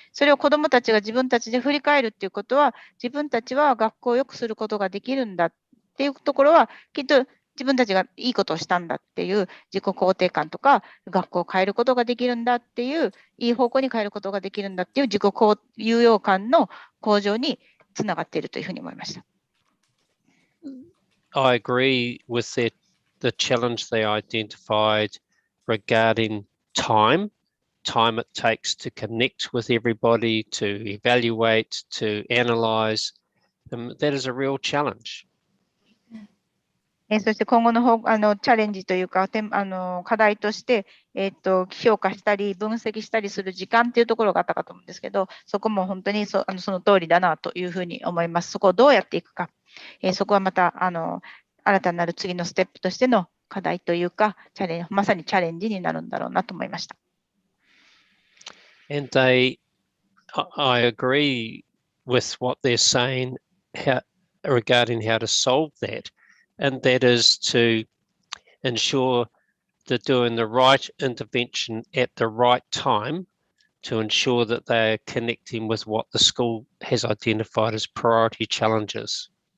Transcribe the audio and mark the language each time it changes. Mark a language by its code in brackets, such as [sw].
[ja] それを子どもたちが自分たちで振り返るっていうことは、自分たちは学校を良くすることができるんだっていうところは、きっと自分たちがいいことをしたんだっていう自己肯定感とか、学校を変えることができるんだっていう、いい方向に変えることができるんだっていう自己有用感の向上につながっているというふうに思いました。 [en] I agree with the challenge they identified regarding time it takes to connect with everybody, to evaluate, to analyze, that is a real challenge. [ja] そして今後のチャレンジというか、課題として、評価したり、分析したりする時間っていうところがあったかと思うんですけど、そこも本当にその通りだなというふうに思います。そこをどうやっていくか、そこはまた新たなる次のステップとしての課題というか、まさにチャレンジになるんだろうなと思いました。 [en] And I agree with what they're saying regarding how to solve that. And that is to ensure they're doing the right intervention at the right time to ensure that they're connecting with what the school has identified as priority challenges.